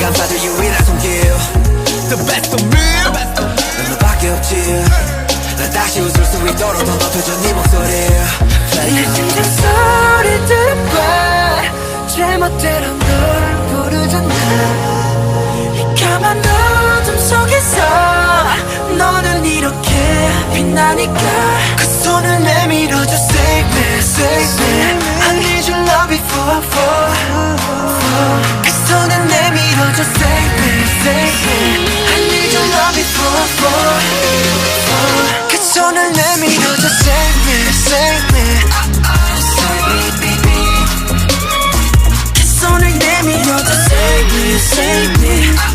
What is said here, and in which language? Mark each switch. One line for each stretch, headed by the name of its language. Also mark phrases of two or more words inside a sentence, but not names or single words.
Korean: 아주 유일한 손길
English: The best of me
Korean: 넌 너밖에 없지 난 다시 웃을 수 있도록 더 높여줘 네 목소리 내 심장 소리 들어봐 제멋대로 널 부르잖아 이 까만 어둠 속에서 너는 이렇게 빛나니까 그 손을 내밀어줘
English: Save me, save me I need your love before
Korean: 그 손을 내밀어줘
English: Save me, save me I need your love before
Korean: 그 손을 내밀어줘
English: Save me, save me
Korean: 그 손을 내밀어줘
English: Save me, save me